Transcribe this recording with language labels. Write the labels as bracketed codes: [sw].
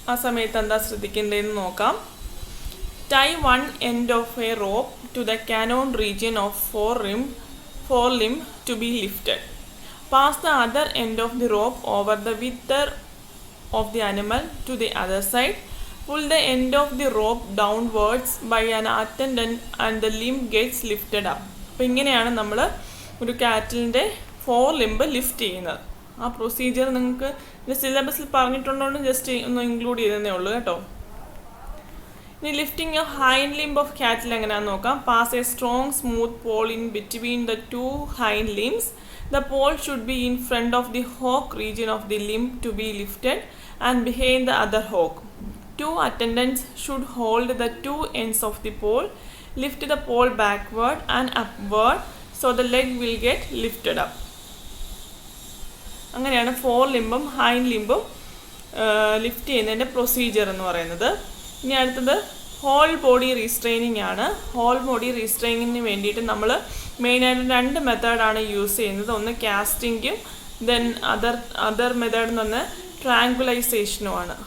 [ml] ആ സമയത്ത് എന്താ ശ്രദ്ധിക്കേണ്ടതെന്ന് നോക്കാം. [en] Tie one end of a rope to the cannon region of fore limb to be lifted. Pass the other end of the rope over the wither of the animal to the other side. Pull the end of the rope downwards by an attendant and the limb gets lifted up. [ml] അപ്പോൾ ഇങ്ങനെയാണ് നമ്മൾ ഒരു കാറ്റിലിൻ്റെ four limb lift ചെയ്യുന്നത്. ആ procedure നിങ്ങൾക്ക് സിലബസിൽ പറഞ്ഞിട്ടുണ്ടോണ്ട് just ഒന്ന് include ചെയ്തതേ ഉള്ളൂ കേട്ടോ. ഇനി lifting of hind limb of കാറ്റിൽ എങ്ങനെയാണെന്ന് നോക്കാം. [en] Pass a strong smooth pole in between the two hind limbs. The pole should be in front of the hock region of the limb to be lifted and behind the other hock. Two attendants should hold the two ends of the pole. Lift the pole backward and upward so the leg will get lifted up. [ml] അങ്ങനെയാണ് four ലിംബും hind ലിംബും lift ചെയ്യുന്നതിൻ്റെ procedure എന്ന് പറയുന്നത്. ഇനി അടുത്തത് whole body റീസ്ട്രെയിനിങ് ആണ്. Whole body റീസ്ട്രെയിനിങ്ങിന് വേണ്ടിയിട്ട് നമ്മൾ മെയിനായിട്ട് രണ്ട് മെത്തേഡാണ് യൂസ് ചെയ്യുന്നത്. ഒന്ന് കാസ്റ്റിങ്ങും ദെൻ അതർ മെത്തേഡ് എന്ന് പറഞ്ഞാൽ ട്രാങ്കുലൈസേഷനുമാണ്.